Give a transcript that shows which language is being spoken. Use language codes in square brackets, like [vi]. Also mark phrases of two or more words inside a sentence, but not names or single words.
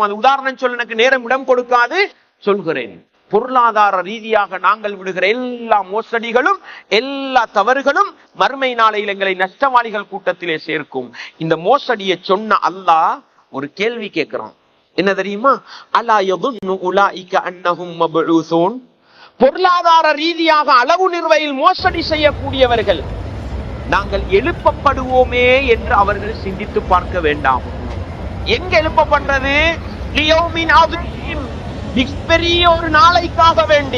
[ta] அது உதாரணம் சொல்ல எனக்கு நேரம் இடம் கொடுக்காது, சொல்கிறேன். பொருளாதார ரீதியாக நாங்கள் விடுகிற எல்லா மோசடிகளும் எல்லா தவறுகளும் மறுமை நாளையில் எங்களை நஷ்டவாளிகள் கூட்டத்திலே சேர்க்கும். இந்த மோசடியை சொன்ன அல்லாஹ் ஒரு கேள்வி கேட்கிறான், என்ன தெரியுமா? [ar] ألا يظن أولئك أنهم مبعوثون [ta] பொருளாதார ரீதியாக அளவு நிர்வையில் மோசடி செய்யக்கூடியவர்கள் நாங்கள் எழுப்பப்படுவோமே என்று அவர்கள் சிந்தித்து பார்க்க வேண்டாம். எங்க எழுப்பப்படுறது? [ar] ليوم عظيم, [ta] மிகப்பெரிய ஒரு நாளைக்காக வேண்டி.